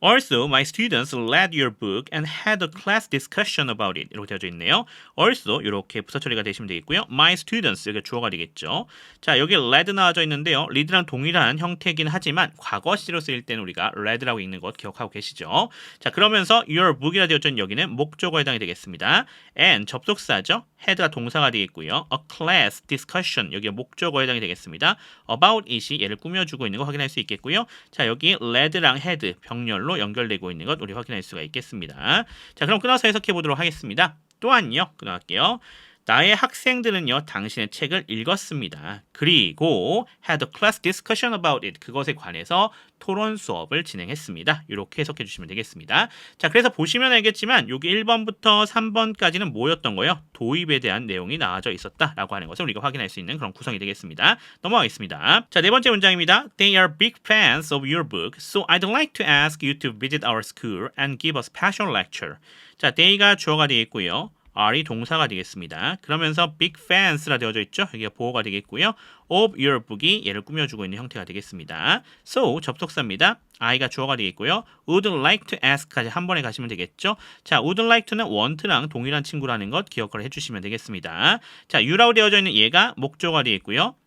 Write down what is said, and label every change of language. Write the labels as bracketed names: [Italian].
[English] Also, my students read your book and had a class discussion about it. [Korean] 이렇게 되어져 있네요. Also, 이렇게 부사 처리가 되시면 되겠고요. My students. 여기 주어가 되겠죠. 자, 여기 read 나와져 있는데요. read랑 동일한 형태이긴 하지만 과거 시제로 쓰일 때는 우리가 read라고 읽는 것 기억하고 계시죠. 자, 그러면서 your book이라 되어져 있는 여기는 목적어에 해당이 되겠습니다. and 접속사죠. had가 동사가 되겠고요. [English] a class discussion [Korean] 여기가 목적어에 해당이 되겠습니다. about it이 얘를 꾸며주고 있는 거 확인할 수 있겠고요. 자, 여기 read랑 had 병렬로 연결되고 있는 것 우리 확인할 수가 있겠습니다. 자, 그럼 끊어서 해석해 보도록 하겠습니다. 또한요. 끊어갈게요. 나의 학생들은요, 당신의 책을 읽었습니다. 그리고 [English] had a class discussion about it. [Korean] 그것에 관해서 토론 수업을 진행했습니다. 이렇게 해석해 주시면 되겠습니다. 자, 그래서 보시면 알겠지만 여기 1번부터 3번까지는 뭐였던 거예요? 도입에 대한 내용이 나와져 있었다라고 하는 것을 우리가 확인할 수 있는 그런 구성이 되겠습니다. 넘어가겠습니다. 자, 네 번째 문장입니다. [English] They are big fans of your book, so I'd like to ask you to visit our school and give a special lecture. [Korean] 자, they가 주어가 되겠고요. are이 동사가 되겠습니다. 그러면서 big fans라 되어져 있죠. 여기가 보어가 되겠고요. of your book이 얘를 꾸며주고 있는 형태가 되겠습니다. So 접속사입니다. I가 주어가 되겠고요. [English] would like to ask [Korean] 까지 한 번에 가시면 되겠죠. 자, would like to는 want랑 동일한 친구라는 것 기억을 해주시면 되겠습니다. 자, you라고 되어져 있는 얘가 목적어가 되겠고요.